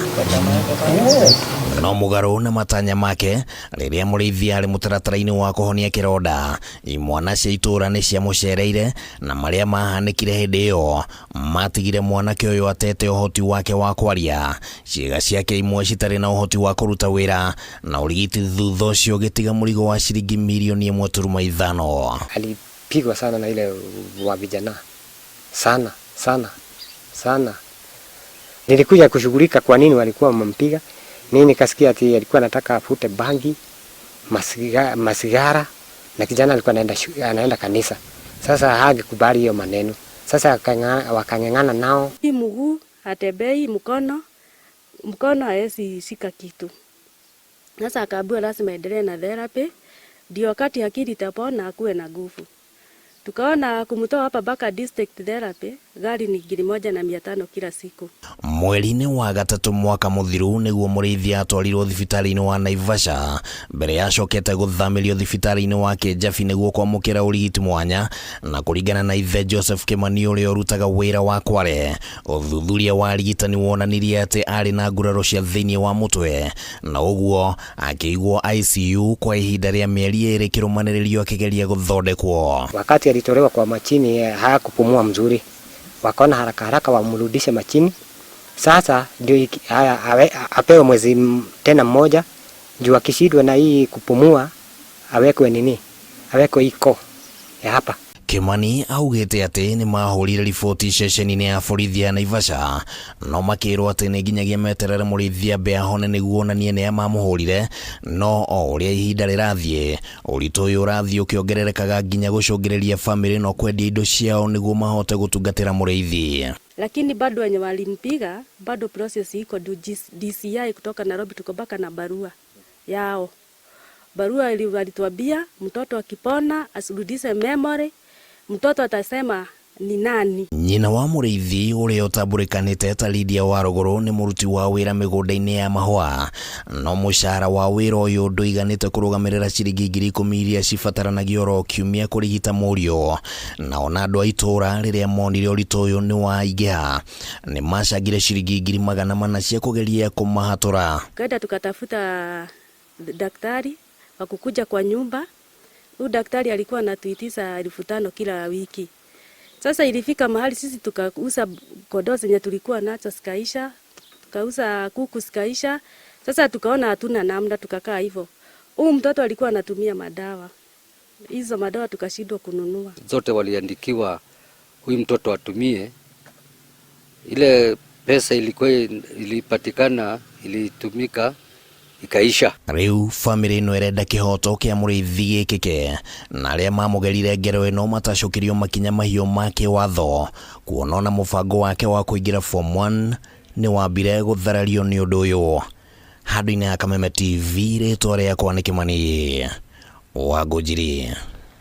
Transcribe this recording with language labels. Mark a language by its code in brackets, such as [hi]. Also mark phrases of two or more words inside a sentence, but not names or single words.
[ki] No mugaru na matanya make riria Muriithi ari mutaratara-ini wa kuhonia kironda, imwana cia itura ni cia mucereire na maria mahanikire hindi iyo matigire mwanake uyu atete uhoti wake wa kwaria, ciĩga ciake imwe citari na uhoti wa kuruta wira na urigiti thutha ucio gitiga murigo wa ciringi milioni 1.5. [sw] Alipigwa sana na ile wa vijana sana. Nilikuja kushughulika kwa nini walikuwa wamempiga. Mimi nikasikia ati alikuwa anataka afute bangi, masigara na kijana alikuwa anaenda kanisa. Sasa hangekubali hiyo maneno. Sasa wakang'ang'ana nao. Mguu atembei, mkono haezi shika kitu. Sasa akaambiwa lazima endelee na therapy ndio wakati akili itapona akuwe na nguvu. Tukaona kumtoa hapa mpaka [en] district therapy [sw] gari ni 1,500 kila siku. [ki] Mweri-ini wa gatatu mwaka muthiru niguo Muriithi atwarirwo thibitari-ini wa Naivasha mbere ya acokete guthamirio thibitari-ini wa Kijabi niguo kwamukira urigiti mwanya, na kuringana na ithe Joseph Kimani uria urutaga wira wa Kware, uthuthuria wa rigitani wonanirie ati ari na nguraro cia thiini wa mutwe na uguo akigwo ICU kwa ihinda ria mieri 2 kirumaniririo akigeria guthondekwo. [sw] Wakati alitolewa kwa machini hakupumua mzuri, wakaona haraka wamrudishe machini. Sasa ndio apewe mwezi tena mmoja, juu akishindwa na hii kupumua awekwe iko ya hapa. [ki] Kimani augite ati ni mahurire riboti ceceni-ini ya borithi ya Naivasha, no makirwo ati ni nginyagia meterere Muriithi ambe ahone niguo onanie ni mamuhurire, no o uria ihinda rirathie uritu uyu urathie ukiongererekaga nginya gucungiriria family no kwendia indo ciao niguo mahote gutungatira Muriithi. [sw] Lakini bado wenye walimpiga bado process iko DCI kutoka Nairobi, tuko baka na barua yao. Barua ile walituambia mtoto akipona asirudishe memory, mtoto atasema ni nani. [ki] Nyina wa Muriithi uria utambulikanite ta Lydia Waruguru ni muruti wa wira migunda-ini ya mahua, no mushara wa wira uyu nduiganite kurugamirira ciringi 10,000 iria cibataranagia oro kiumia kurigita murio, na ona andu a itura riria monire uritu uyu ni waingiha ni macangire ciringi 400 cia kugeria kumahatura. [sw] Kaenda tukatafuta daktari wakukuja kwa nyumba. Huyu daktari alikuwa anatuitisha 5,000 kila wiki. Sasa ilifika mahali sisi tukauza kondoo zenye tulikuwa nacho zikaisha, tukauza kuku zikaisha. Sasa tukaona hatuna namna, tukakaa hivyo. Huyu mtoto alikuwa anatumia madawa, hizo madawa tukashindwa kununua. Zote waliandikiwa huyu mtoto atumie. Ile pesa ilikuwa ilipatikana ilitumika ikaisha. [ki] Riu family no erenda kihoto kia Muriithi gikike, na aria mamugerire ngero ino matacokirio makinya mahio make watho, kuonona mubango wake wa kuingira form 1 ni wambire gutharario ni undu uyu. Handũ-inĩ ya Kameme TV, ritwa riakwa ni Kimani Wangũnjiri.